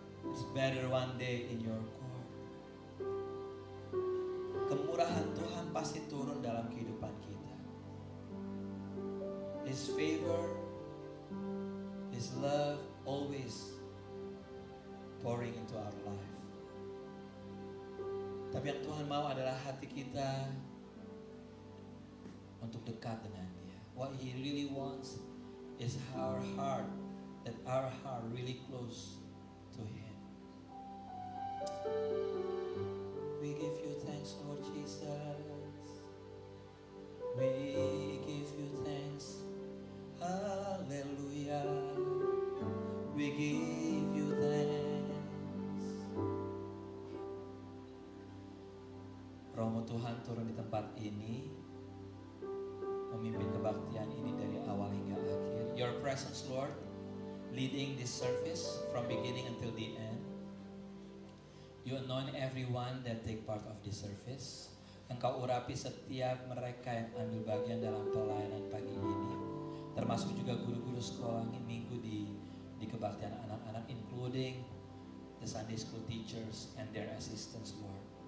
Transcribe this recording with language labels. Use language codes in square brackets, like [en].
[en] It's better one day in your court. [id] Kemurahan Tuhan pasti turun dalam kehidupan kita. [en] His favor, His love always pouring into our life. [id] Tapi yang Tuhan mau adalah hati kita untuk dekat dengan Dia. [en] What He really wants is our heart, that our heart really close to Him. We give you thanks, Lord Jesus. We give you thanks. Hallelujah. We give you thanks. [id] Romo Tuhan turun di tempat ini, memimpin kebaktian ini dari awal hingga akhir. [en] Your presence, Lord, leading this service from beginning until the end. You anoint everyone that take part of this service. [id] Engkau urapi setiap mereka yang ambil bagian dalam pelayanan pagi ini, termasuk juga guru-guru sekolah minggu di kebaktian anak-anak, [en] including the Sunday school teachers and their assistants, Lord.